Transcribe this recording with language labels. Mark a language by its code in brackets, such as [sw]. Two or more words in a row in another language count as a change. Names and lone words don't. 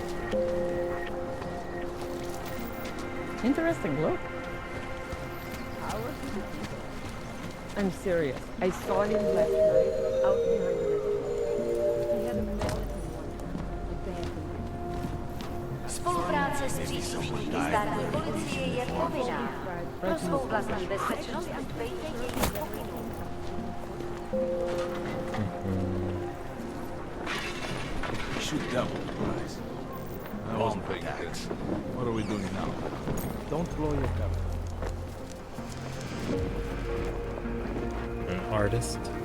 [en] Interesting look. I'm serious. I saw him last night out behind the restaurant. He had a skeleton one. [cs] Spolupráce s příslušníky státní policie je povinná. Pro svou vlastní bezpečnost dbejte jejich pokynů. [en] Shoot double, guys. I wasn't paying attention. What are we doing now? Don't blow your cover. An artist.